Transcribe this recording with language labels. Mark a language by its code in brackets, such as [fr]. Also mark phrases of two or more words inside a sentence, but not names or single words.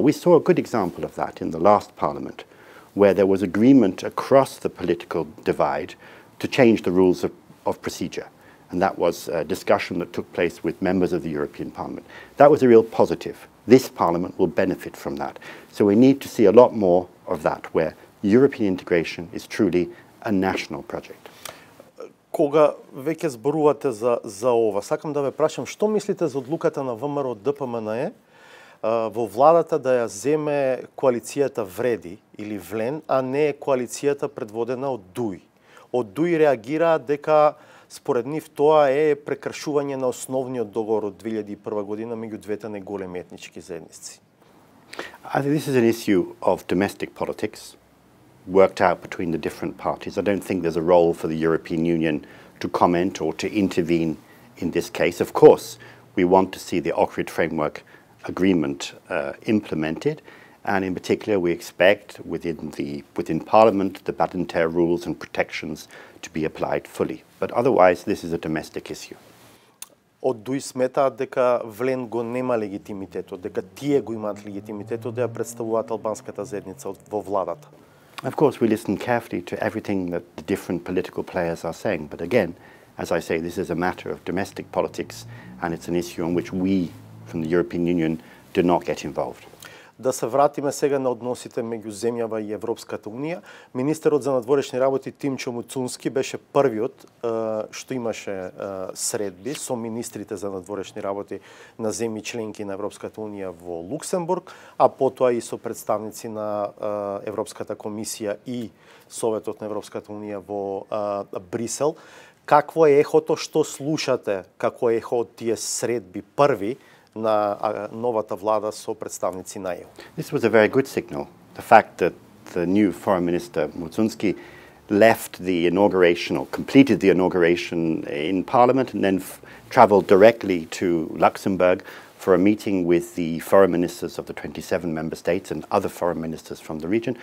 [en] We saw a good example of that in the last Parliament, where there was agreement across the political divide to change the rules of procedure. And that was a discussion that took place with members of the European Parliament. That was a real positive. This Parliament will benefit from that. So we need to see a lot more of that, where European integration is truly a national project. [mk] Кога веќе зборувате за ова, сакам да ве прашам, што мислите за одлуката на ВМРО ДПМНЕ во владата да ја земе коалицијата Вреди или Влен, а не коалицијата предводена од ДУИ? Од ДУИ реагира дека според нив тоа е прекршување на основниот договор од 2001 година меѓу двете најголеми етнички заедници. [en] I think this is an issue of domestic politics, worked out between the different parties. I don't think there's a role for the European Union to comment or to intervene in this case. Of course, we want to see the Ohrid Framework Agreement implemented, and in particular we expect within Parliament the Badinter rules and protections to be applied fully. But otherwise this is a domestic issue. [mk] Од ДУИ сметаат дека Влен го нема легитимитетот, дека тие го имаат легитимитетот да ја представуваат албанската заедница во владата. [en] Of course, we listen carefully to everything that the different political players are saying. But again, as I say, this is a matter of domestic politics, and it's an issue on which we, from the European Union, do not get involved. [mk] Да се вратиме сега на односите меѓу земјава и Европската унија. Министерот за надворешни работи Тимчо Муцунски беше првиот што имаше средби со министрите за надворешни работи на земји членки на Европската унија во Луксембург, а потоа и со представници на Европската комисија и Советот на Европската унија во Брисел. Какво е ехото што слушате како ехо од тие средби први на новата влада со представници на ЕУ? [en] This was a very good signal. The fact that the new Foreign Minister Mutsunski left the inauguration or completed the inauguration in Parliament and then travelled directly to Luxembourg for a meeting with the foreign ministers of the 27 member states and other foreign ministers from the region.